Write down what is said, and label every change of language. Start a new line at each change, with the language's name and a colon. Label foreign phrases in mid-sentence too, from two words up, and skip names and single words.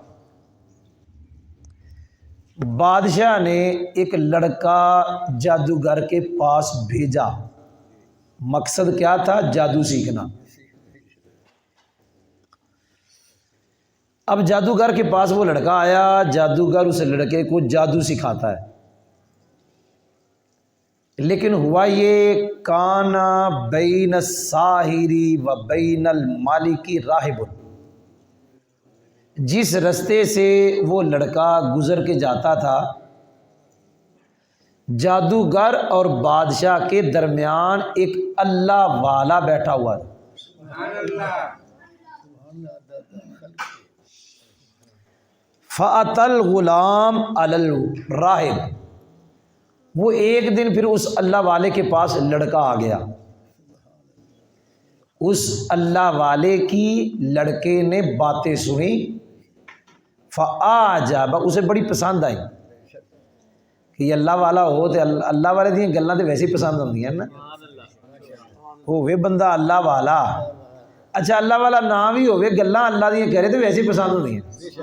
Urdu: بادشاہ نے ایک لڑکا جادوگر کے پاس بھیجا، مقصد کیا تھا؟ جادو سیکھنا۔ اب جادوگر کے پاس وہ لڑکا آیا، جادوگر اس لڑکے کو جادو سکھاتا ہے، لیکن ہوا یہ
Arabic: کان بین الساحری و بین المالکی راہب،
Urdu: جس رستے سے وہ لڑکا گزر کے جاتا تھا جادوگر اور بادشاہ کے درمیان ایک اللہ والا بیٹھا ہوا تھا۔
Arabic: فَأَتَى الْغُلَامُ عَلَى الراہب،
Urdu: وہ ایک دن پھر اس اللہ والے کے پاس لڑکا آ گیا، اس اللہ والے کی لڑکے نے باتیں سنی، فَأَعْجَبَ، اسے بڑی پسند آئی کہ یہ اللہ والا ہو
Punjabi: تو اللہ والے دی گلاں تو ویسے ہی پسند ہوندی ہیں نا، ہووے بندہ اللہ والا، اچھا اللہ والا نہ بھی ہووے گلاں اللہ دی کرے تو ویسے ہی پسند ہوندی ہیں۔